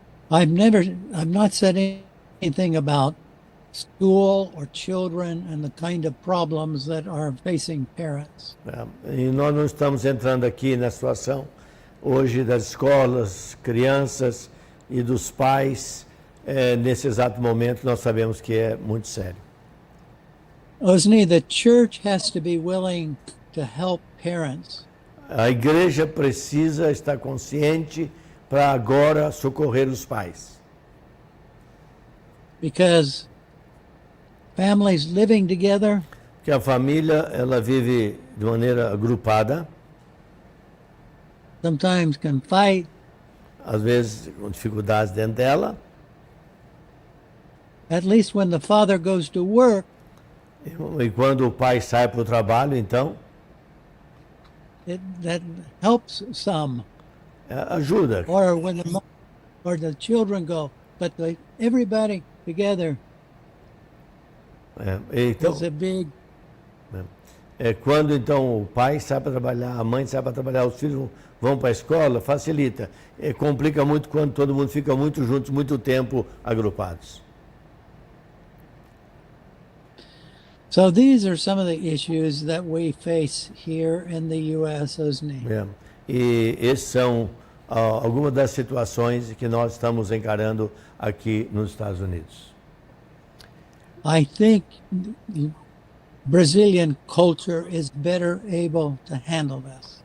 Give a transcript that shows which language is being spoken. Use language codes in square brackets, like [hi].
[en] I've not said anything about school or children and the kind of problems that are facing parents. [pt] E nós não estamos entrando aqui na situação hoje das escolas, crianças e dos pais. Nesse exato momento nós sabemos que é muito sério. [en] Osni, the church has to be willing to help parents. [pt] A igreja precisa estar consciente para agora socorrer os pais. [en] Because families living together [pt] Que a família ela vive de maneira agrupada, [en] sometimes can fight, [pt] às vezes com dificuldades dentro dela. [en] at least when the father goes to work, [pt] E quando o pai sai para o trabalho, então [en] that helps some. [pt] ajuda. [en] Or when the children go, but everybody together [pt] Então, [en] is a big. [pt] quando então o pai sai para trabalhar, a mãe sai para trabalhar, os filhos vão para a escola, facilita. Complica muito quando todo mundo fica muito juntos, muito tempo agrupados. [en] So these are some of the issues that we face here in the U.S. Osni. [pt] E essas são algumas das situações que nós estamos encarando aqui nos Estados Unidos. [en] I think Brazilian culture is better able to handle this.